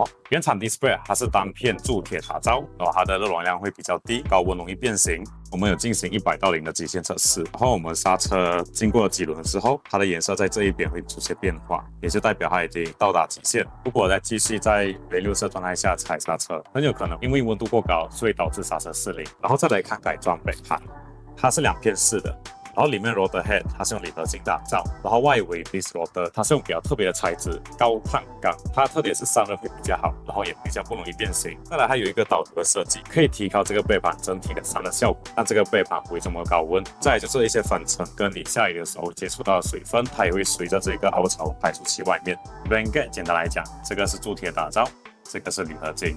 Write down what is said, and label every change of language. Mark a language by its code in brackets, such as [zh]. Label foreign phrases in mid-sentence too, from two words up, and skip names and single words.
[zh] 原厂 display 它是单片铸铁打造，然后它的热容量会比较低，高温容易变形。我们有进行100到0的极限测试，然后我们刹车经过了几轮之后，它的颜色在这一边会出现变化，也就代表它已经到達極限。如果再繼續在沒溜車狀態下踩剎車，很有可能因為溫度過高，所以導致剎車失靈。然後再來看改裝 [en] brake pad， [zh] 它是2片式的。然後裡面 [en] rotor head [zh] 它是用鋰合金打造，然後外圍 [en] disc rotor [zh] 它是用比較特別的材質高碳鋼，它的特點是散熱會比較好，然後也比較不容易變形。再來它有一個導流的設計，可以提高這個背盤整體的散熱效果，讓這個背盤不會這麼高溫。再來就是一些粉塵跟你下雨的時候接觸到的水分，它也會隨着這個凹槽排出去外面。Rain Gate 簡單來講，這個是鑄鐵打造，這個是鋁合金。